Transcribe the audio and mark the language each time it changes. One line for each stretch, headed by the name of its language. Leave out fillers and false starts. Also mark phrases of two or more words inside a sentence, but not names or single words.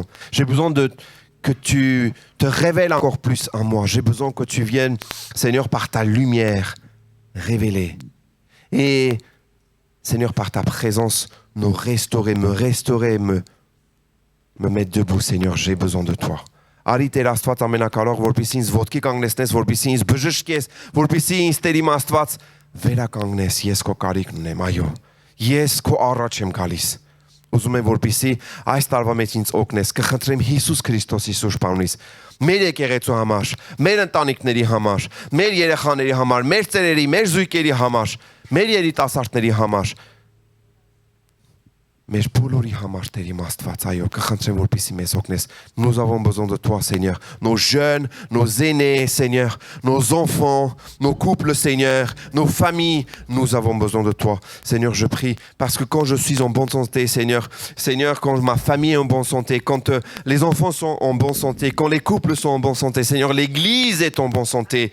French: J'ai besoin que tu te révèles encore plus en moi. J'ai besoin que tu viennes, Seigneur, par ta lumière, révéler. Et, Seigneur, par ta présence, me restaurer, me mettre debout, Seigneur, j'ai besoin de toi.
Armenian: Արի Տեր Աստված ամենակարող, որպեսզի ինձ ոտքի կանգնեցնես, որպեսզի ինձ բժշկես, որպեսզի ինձ Տեր իմ Աստված վերականգնես, ես քո կարիքն ունեմ, այո, ես քո առաջ եմ գալիս։ Ուզում եմ որպեսզի այս տարվա մեջ ինձ օգնես, կխնդրեմ Հիսուս Քրիստոսի սուրբ անունից, մեր եկեղեցու համար, մեր ընտանիքների համար, մեր երեխաների համար, մեր ծերերի, մեր զույգերի համար, մեր երիտասարդների համար, մեր բոլորի համար Տեր իմ Աստված, այո, կխնդրեմ որպեսզի մեզ օգնես.
French: Nous avons besoin de toi, Seigneur. Nos jeunes, nos aînés, Seigneur, nos enfants, nos couples, Seigneur, nos familles, nous avons besoin de toi. Seigneur, je prie parce que quand je suis en bonne santé, Seigneur, quand ma famille est en bonne santé, quand les enfants sont en bonne santé, quand les couples sont en bonne santé, Seigneur, l'Église est en bonne santé.